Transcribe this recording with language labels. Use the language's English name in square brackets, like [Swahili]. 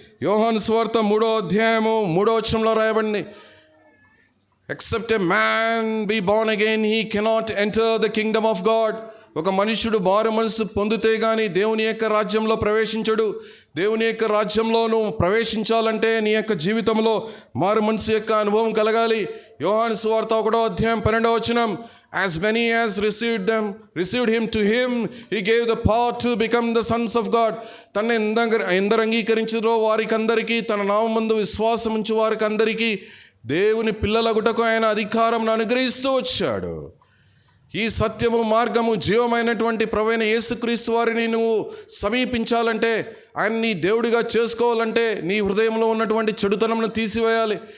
[Telugu] యోహాను సువార్త 3వ అధ్యాయము 3వ వచనంలో రాయబడింది, [English] Except a man be born again he cannot enter the kingdom of God. [Telugu] ఒక మనుష్యుడు మారు మనసు పొందితే కానీ దేవుని యొక్క రాజ్యంలో ప్రవేశించడు. దేవుని యొక్క రాజ్యంలో నువ్వు ప్రవేశించాలంటే నీ యొక్క జీవితంలో మారు మనసు యొక్క అనుభవం కలగాలి. యోహాను సువార్త 1వ అధ్యాయం 12వ వచనం, [English] as many as received him, to him he gave the power to become the sons of God. [Telugu] తన ఎందరు అంగీకరించారో వారికందరికీ, తన నామమందు విశ్వాసం ఉంచి వారికందరికీ దేవుని పిల్లలగుటకు ఆయన అధికారం అనుగ్రహిస్తూ వచ్చాడు. ఈ సత్యము మార్గము జీవమైనటువంటి ప్రభువైన యేసుక్రీస్తు వారిని నువ్వు సమీపించాలంటే, ఆయన నీ దేవుడిగా చేసుకోవాలంటే నీ హృదయంలో ఉన్నటువంటి చెడుతనంను తీసివేయాలి.